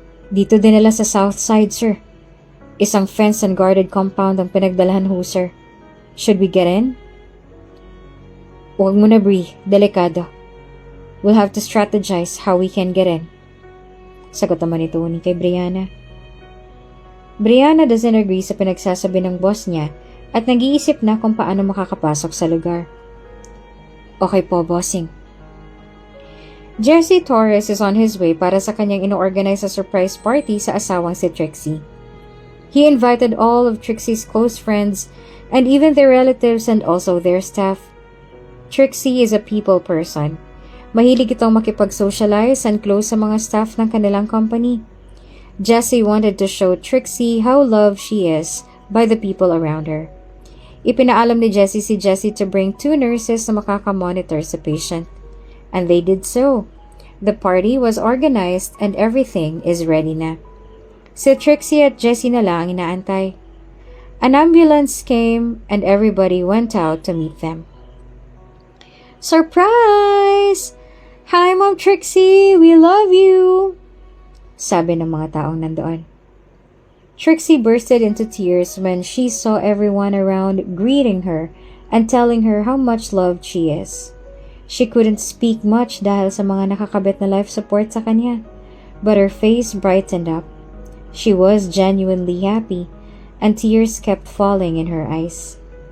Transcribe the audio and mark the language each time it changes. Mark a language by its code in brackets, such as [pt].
[tl] Dito dinala sa South Side, sir. Isang [en] fenced and guarded compound [tl] ang pinagdalahan ho, sir. [en] Should we get in? [tl] Huwag mo na, Bri. Delikado. [en] We'll have to strategize how we can get in. [tl] Sagot naman ni Tony kay Brianna. [en] Brianna doesn't agree [tl] sa pinagsasabi ng boss niya at nag-iisip na kung paano makakapasok sa lugar. Okay po, bossing. Jesse Torres [en] is on his way [tl] para sa kanyang ino-organize sa surprise party sa asawang si Trixie. [en] He invited all of Trixie's close friends and even their relatives and also their staff. Trixie is a people person. [tl] Mahilig itong makipag-socialize and close sa mga staff ng kanilang company. [en] Jesse wanted to show Trixie how loved she is by the people around her. [tl] Ipinaalam ni Jesse si Jessie [en] to bring 2 nurses na makakamonitor sa patient. And they did so. The party was organized and everything is ready na. [tl] Si Trixie at Jessie na lang inaantay. [en] An ambulance came and everybody went out to meet them. Surprise! Hi, Mom Trixie! We love you! [tl] Sabi ng mga taong nandoon. [en] Trixie bursted into tears when she saw everyone around greeting her and telling her how much loved she is. She couldn't speak much [tl] dahil sa mga nakakabit na life support sa kanya, [en] but her face brightened up. She was genuinely happy, and tears kept falling in her eyes.